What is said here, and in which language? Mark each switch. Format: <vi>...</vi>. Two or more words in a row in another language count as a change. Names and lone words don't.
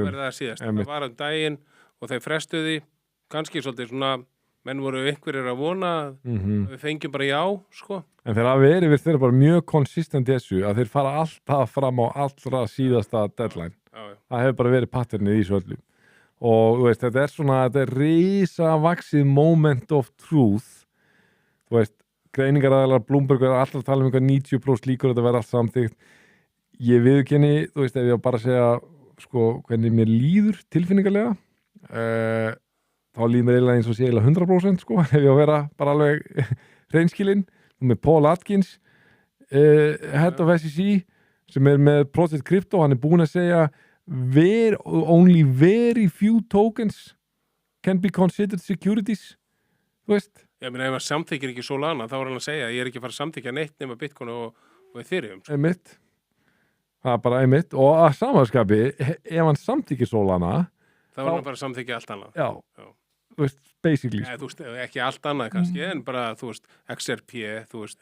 <is>Það verða að síðast, það var daginn og þeir frestuði, kannski svolítið svona, menn voru einhverjir að vona að við fengjum bara já, sko. En þeir hafa verið, þeir eru bara mjög konsistent í þessu, að þeir fara alltaf fram á allra síðasta deadline. Já. Það hefur bara verið patternið í þessu öllu. Og þú veist, þetta risavaxið</is> <en>moment of truth,</en> <is>þú veist, greiningaraðalar, Bloomberg er alltaf að tala um 90% líkur að þetta verða allt samþykkt. Ég viðurkenni, þú veist, ef ég bara segja sko, hvernig mér líður tilfinningarlega þá líður mér eiginlega eins og sé eiginlega 100% sko, ef ég að vera bara alveg hreinskilinn, með Paul Atkins</is> <en>head of SEC</en> <is>sem með Project Crypto, hann búinn að segja</is> <en>only very few tokens can be considered securities,</en> <is>þú veist. Ég meina, ef maður samþykir ekki Solana, þá hann að segja að ég ekki að fara að samþykja neitt nema Bitcoin og Ethereum. Sko. Einmitt. Það bara einmitt. Og að samanskapi, ef hann samþykir Solana... Þá hann bara að samþykja allt annað. Já. Þú veist, basically. Nei, þú veist, ekki allt annað kannski, en bara, þú veist, XRP, þú veist.</is>